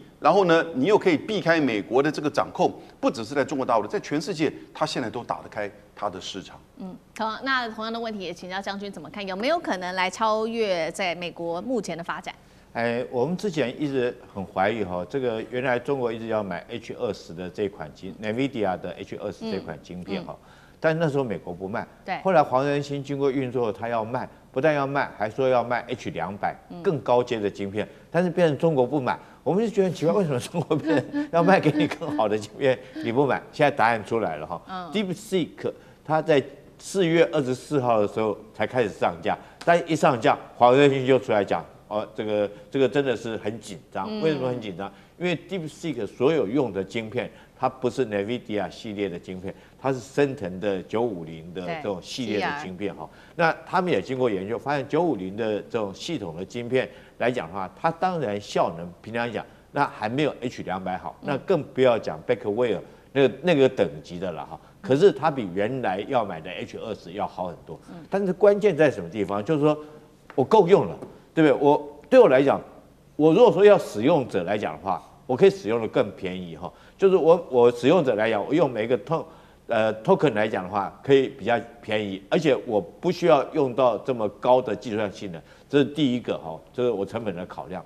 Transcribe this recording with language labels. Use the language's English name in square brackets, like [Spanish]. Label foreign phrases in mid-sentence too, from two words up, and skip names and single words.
[Chinese] 然後呢，你又可以避開美國的這個掌控，不只是在中國大陸，在全世界，它現在都打得開它的市場。那同樣的問題也請教將軍怎麼看，有沒有可能來超越在美國目前的發展？我們之前一直很懷疑哈，這個原來中國一直要買 H20的這款NVIDIA 的 H20 這款晶片哈，但那時候美國不賣。對。後來黄仁勳經過運作，他要賣，不但要賣，還說要賣 H200更高階的晶片，但是變成中國不買。我們就覺得很奇怪，為什麼中國變要賣給你更好的晶片，你不買？現在答案出來了哈。DeepSeek 它在4月24號的時候才開始上架，但一上架，黃仁勳就出來講，這個真的是很緊張。為什麼很緊張？因為 DeepSeek 所有用的晶片，它不是 NVIDIA 系列的晶片，它是升騰的950的这種系列的晶片哈。那他們也經過研究，發現950的這種系統的晶片來講的話，它當然效能平常講，那還沒有 H200好，那更不要講 Blackwell 那個等級的了哈。可是它比原來要買的 H20要好很多。但是關鍵在什麼地方？就是說我夠用了，對不對？對我來講，我如果說要使用者來講的話，我可以使用的更便宜哈。就是我使用者來講，我用每一個token 來講的话，可以比較便宜，而且我不需要用到這麼高的計算性能，這是第一個哈，這是我成本的考量。